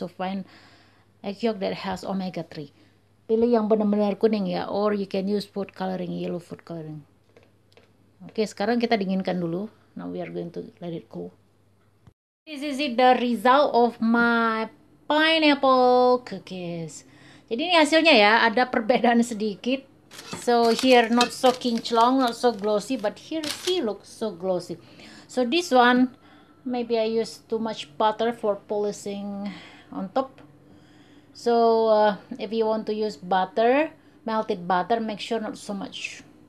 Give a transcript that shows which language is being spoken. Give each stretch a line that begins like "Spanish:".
English: So find egg yolk that has omega-3.
Indonesian: Pilih yang benar-benar kuning ya,
English: or you can use food coloring, yellow food coloring.
Indonesian: Oke, sekarang kita dinginkan dulu.
English: Now we are going to let it cool. This is the result of my pineapple cookies.
Indonesian: Jadi ini hasilnya ya, ada perbedaan sedikit.
English: So here not so kinclong, not so glossy, but here see looks so glossy. So this one, maybe I use too much butter for polishing on top. So if you want to use butter, melted butter, make sure not so much.